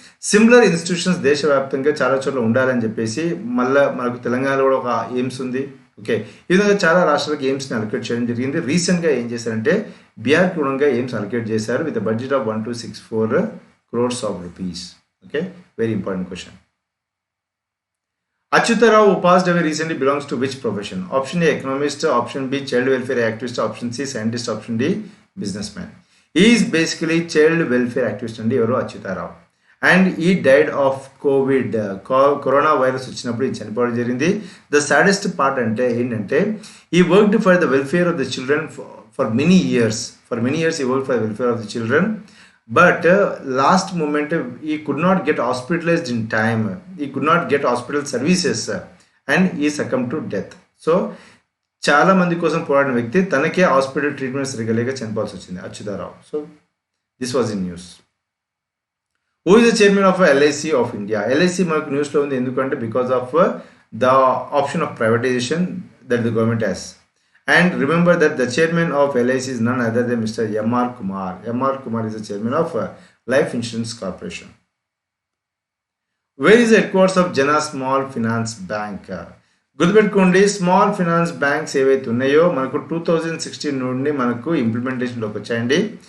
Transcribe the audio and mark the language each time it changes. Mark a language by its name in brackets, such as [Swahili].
[Telugu] Similar institutions దేశవ్యాప్తంగా చాలా చోట్ల ఉండాలని చెప్పేసి మళ్ళీ మనకు తెలంగాణలో కూడా ఒక ఎయిమ్స్ ఉంది, ఓకే, ఈ విధంగా చాలా రాష్ట్రాలకు ఎయిమ్స్ని అలొకేట్ చేయడం జరిగింది. రీసెంట్గా ఏం చేశారంటే బీహార్కి కూడా ఎయిమ్స్ అలొకేట్ చేశారు [English] With budget of 1264 crores of rupees. Okay, very important question. Achyutarao, who passed away recently, belongs to which profession? Option A, economist. Option B, child welfare activist. Option C, scientist. Option D, businessman. He is basically child welfare activist and [Telugu] Evaru [English] Achyutarao. And he died of COVID. [Telugu] Corona virus వచ్చినప్పుడు చనిపోవడం జరిగింది. [English] The saddest part [Telugu] అంటే ఏంటంటే [English] he worked for the welfare of the children for many years. For many years he worked for the welfare of the children. But last moment he could not get hospitalized in time. He could not get hospital services and he succumbed to death. [Telugu] So చాలా మంది కోసం పోరాడిన వ్యక్తి తనకే hospital treatment సరిగ్గా లేక చనిపోవాల్సి వచ్చింది, Achyutarao. [English] So this was in news. Who is the chairman of LIC of India? [Telugu] LIC మనకు న్యూస్లో ఉంది ఎందుకంటే [English] Because of the option of privatization that the government has. And remember that the chairman of LIC is none other than Mr. M.R. Kumar. M.R. Kumar is the chairman of Life Insurance Corporation. Where is the headquarters of Jana Small Finance Bank? [Telugu] గుర్తుపెట్టుకోండి, small finance banks ఏవైతే ఉన్నాయో మనకు 2016 నుండి మనకు ఇంప్లిమెంటేషన్లోకి వచ్చాయండి.